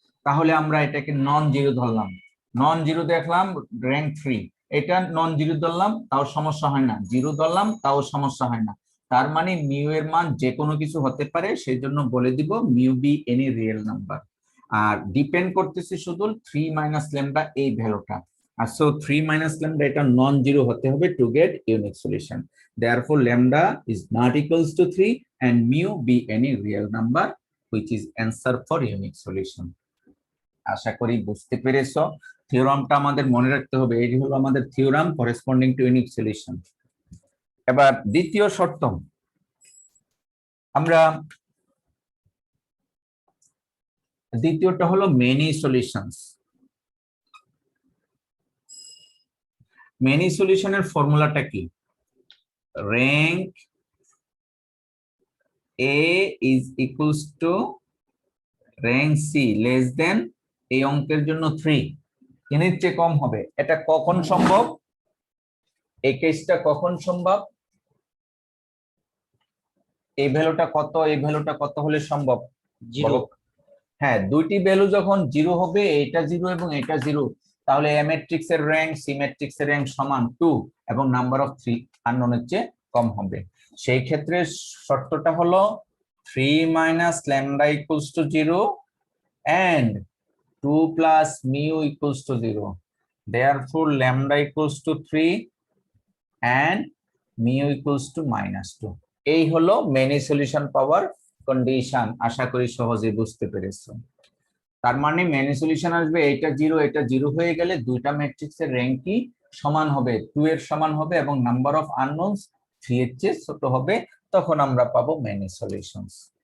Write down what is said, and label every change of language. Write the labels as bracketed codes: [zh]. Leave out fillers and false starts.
[bn] তাহলে আমরা এটাকে নন জিরো ধরলাম, নন জিরো দেখলাম র্যাঙ্ক 3, এটা নন জিরো ধরলাম তাও সমস্যা হয় না, 0 ধরলাম তাও সমস্যা হয় না, তার মানে মিউ এর মান যে কোনো কিছু হতে পারে, সেই জন্য বলে দিব mu B any real number. আর ডিপেন্ড করতেছে শুধু 3 মাইনাস ল্যামডা এই ভ্যালুটা, আর সো 3 মাইনাস ল্যামডা এটা নন জিরো হতে হবে [en] To get unique solution. therefore lambda is not equals to 3 and mu be any real number which is answer for unique solution. [bn] আশা করি বুঝতে পেরেছো। থিওরামটা আমাদের মনে রাখতে হবে, এই হলো আমাদের theorem corresponding two unique solution. এবার দ্বিতীয় শর্ত, আমরা দ্বিতীয়টা হলো মেনি সলিউশনস। মেনি সলিউশনের ফর্মুলাটা কি? Rank A is equals to rank C less than এই অঙ্কের জন্য 3 এর চেয়ে কম হবে। এটা কখন সম্ভব? এই কেসটা কখন সম্ভব? এই ভ্যালুটা কত, এই ভ্যালুটা কত হলে সম্ভব? 0 হ্যাঁ, দুইটি ভ্যালু যখন 0 হবে, এটা 0 এবং এটা 0, তাহলে এ ম্যাট্রিক্স এর র্যাঙ্ক সি ম্যাট্রিক্স এর র্যাঙ্ক সমান 2 এবং নাম্বার অফ 3 আননোনের চেয়ে কম হবে। সেই ক্ষেত্রে শর্তটা হলো [en] 3 minus lambda equals to 0 and 2 plus mu equals to 0. Therefore, lambda equals to 3 and mu equals to -2. [bn] এই হলো মেনি সলিউশন পাওয়ার কন্ডিশন। আশা করি সহজে বুঝতে পেরেছো। তার মানে মেনি সলিউশন আসবে এটা 0 এটা 0 হয়ে গেলে দুইটা ম্যাট্রিক্সের র্যাঙ্কই সমান হবে, 2 এর সমান হবে এবং নাম্বার অফ আননোনস 3 এর চেয়ে ছোট হবে, তখন আমরা পাবো মেনি সলিউশনস।